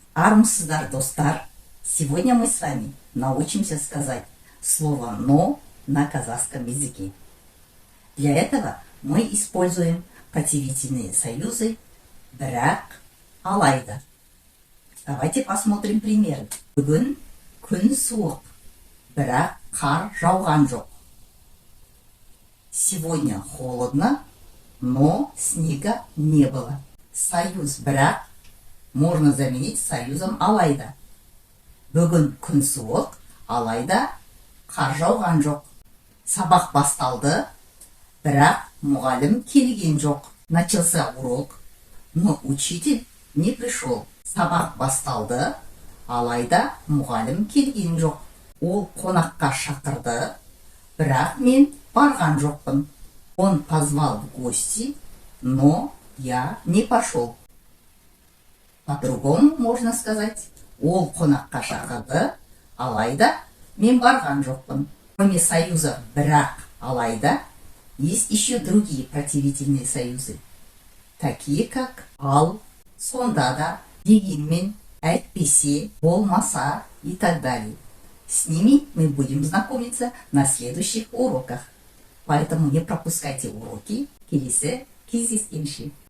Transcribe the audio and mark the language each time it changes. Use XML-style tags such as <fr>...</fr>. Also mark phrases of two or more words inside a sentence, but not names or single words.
<kk>Армысыздар, достар!</kk> <ru>Сегодня мы с вами научимся сказать слово «но» на казахском языке. Для этого мы используем противительные союзы</ru> <kk>«бірақ», «алайда».</kk> <ru>Давайте посмотрим примеры.</ru> <kk>Бүгін күн суық, бірақ қар жауған жоқ.</kk> <ru>Сегодня холодно, но снега не было. Союз «бірақ» можно заменить союзом «алайда».</ru> <kk>Бүгін күн суық, алайда қар жауған жоқ. Сабақ басталды, бірақ мұғалім келген жоқ.</kk> <ru>Начался урок, но учитель не пришел.</ru> <kk>Сабақ басталды, алайда мұғалім келген жоқ. Ол қонаққа шақырды, бірақ мен барған жоқпын.</kk> <ru>Он позвал в гости, но я не пошел. По-другому можно сказать:</ru> <kk>ол қонаққа шақырды, алайда мен барған жоқпын.</kk> <ru>Кроме союзов</ru> <kk>бірақ, алайда,</kk> <ru>есть еще другие противительные союзы, такие как</ru> <kk>ал, сонда да, дегенмен, әйтпесе, болмаса</kk> <ru>и так далее. С ними мы будем знакомиться на следующих уроках. Поэтому не пропускайте уроки.</ru> <kk>Келесі кездескенше.</kk>